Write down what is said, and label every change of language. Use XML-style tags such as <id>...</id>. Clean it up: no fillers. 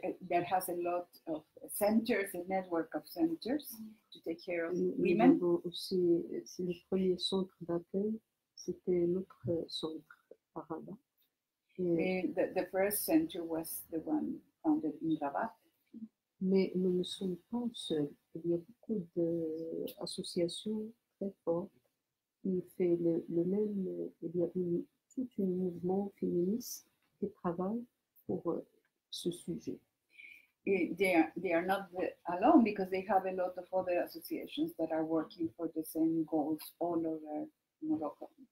<en>That has a lot of centers, a network of centers to take care of women.</en> <fr>Nous avons aussi, c'est le premier centre d'accueil, c'était notre centre à Rabat.</fr> <en>The first center was the one founded in Rabat.</en> <fr>Mais nous ne sommes pas seuls. Il y a beaucoup d'associations très fortes qui font le même. Il y a tout un mouvement féministe qui travaille pour ce sujet.</fr> <en>They are not alone because they have a lot of other associations that are working for the same goals all over Morocco.</en>